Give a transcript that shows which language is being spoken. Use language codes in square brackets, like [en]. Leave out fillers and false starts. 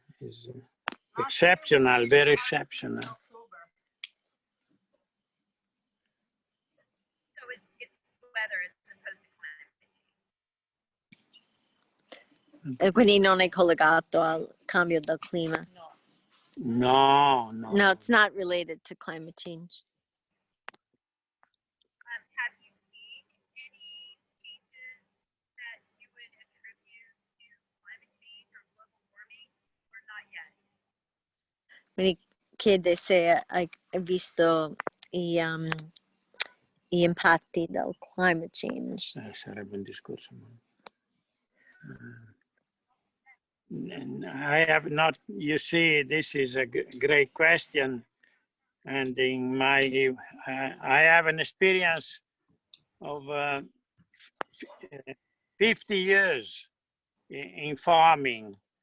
[en] It's exceptional, very exceptional. So it's weather as opposed to climate. [it] E quindi non è collegato al cambio del clima. [en] No, No, it's not related to climate change. Have you seen any changes that you would attribute to climate change or global warming, or not yet? [it] Quindi chiede se hai visto gli impatti del [en] climate change. [it] sarebbe un discorso. [en] I have not, you see, this is a great question. And in my, I have an experience of 50 years in farming.